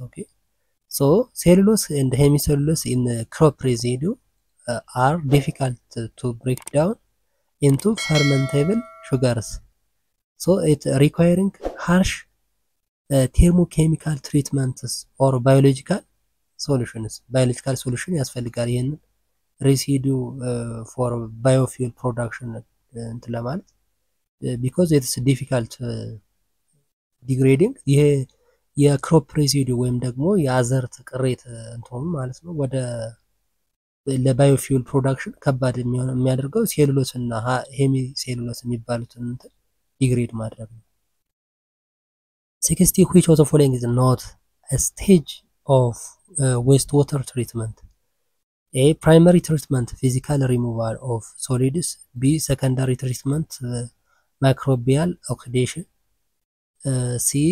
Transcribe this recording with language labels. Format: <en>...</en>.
<en>Okay, so cellulose and hemicellulose in crop residue are difficult to break down into fermentable sugars, so it requiring harsh thermochemical treatments or biological solutions. biological solution</en> <am>ያስፈልጋል ይሄን residue</am> <en>for biofuel production</en> <am>እንትን ለማለት</am> <en>because it's difficult degrading</en> <am>ይሄ የክሮፕ ሬሲዱ ወይም ደግሞ የአዘርት ቅሬት እንትሆኑ ማለት ነው ወደ ለባዮፊውል ፕሮዳክሽን ከባድ የሚያደርገው ሴሉሎስ እና ሄሚ ሴሉሎስ የሚባሉትን ዲግሬድ ማድረግ ነው።</am> <en>60 which of the following is not a stage of wastewater treatment? A. Primary treatment, physical removal of solids. B. Secondary treatment, microbial oxidation. C.</en>